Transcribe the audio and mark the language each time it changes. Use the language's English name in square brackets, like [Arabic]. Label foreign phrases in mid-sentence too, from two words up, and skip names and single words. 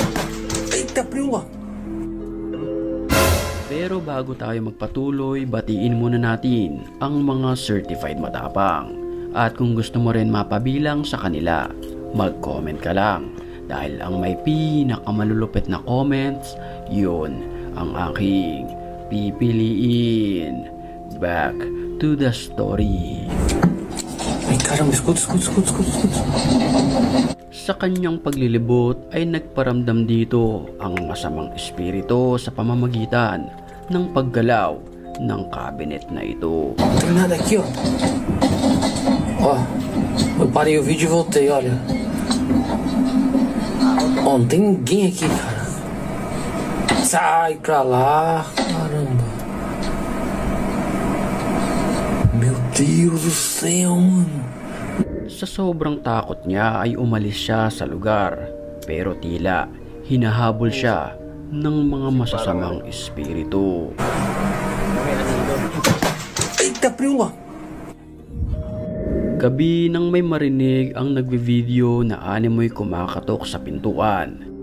[Filipino] Pero bago tayo magpatuloy, batiin muna natin ang mga certified matapang. At kung gusto mo rin mapabilang sa kanila, mag-comment ka lang. Dahil ang may pinakamalulupit na comments, yun ang aking pipiliin. [English] Back to the story. Ay, [Portuguese] caramba, escuta. [Filipino] Sa kanyang paglilibot ay nagparamdam dito ang masamang espiritu sa pamamagitan ng paggalaw ng cabinet na ito. [Portuguese] Não tem nada aqui, ó. Ó, eu parei o vídeo e voltei, olha. Ó, não tem ninguém aqui, cara. Sai pra lá, caramba. Meu Deus do céu, mano. [Filipino] Sa sobrang takot niya ay umalis siya sa lugar, pero tila hinahabol siya ng mga masasamang espiritu. [Portuguese] Eita, prima! [Filipino] Gabi nang may marinig ang nagvi-video na animoy kumakatok sa pintuan.